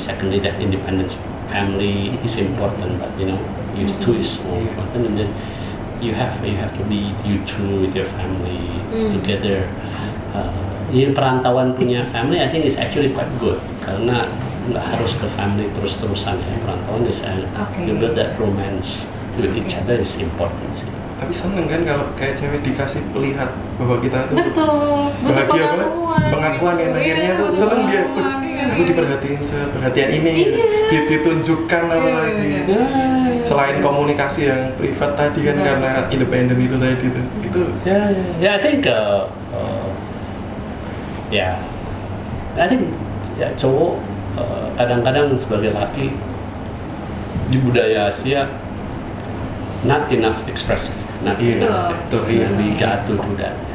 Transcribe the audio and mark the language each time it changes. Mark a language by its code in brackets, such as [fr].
[en] Secondly, that independence, family is important, but you two is more important, and then you have to be you two with your family together. [id] Ini perantauan punya family, [en] I think is actually quite good [id] karena nggak harus ke family terus-terusan ya. [en] Perantauan is you build that romance with each other is important [id] sih. Tapi seneng kan kalau kayak cewek dikasih melihat bahwa kita tuh betul bahagia banget, pengakuan yang akhirnya tuh seneng dia. Aku diperhatiin seperhatian ini, ditunjukkan apa lagi. Selain komunikasi yang privat tadi kan karena independen itu tadi tuh. Itu. [en] I think I think [id] cowok kadang-kadang sebagai laki di budaya Asia [en] not enough expressive, not enough. We got to do that.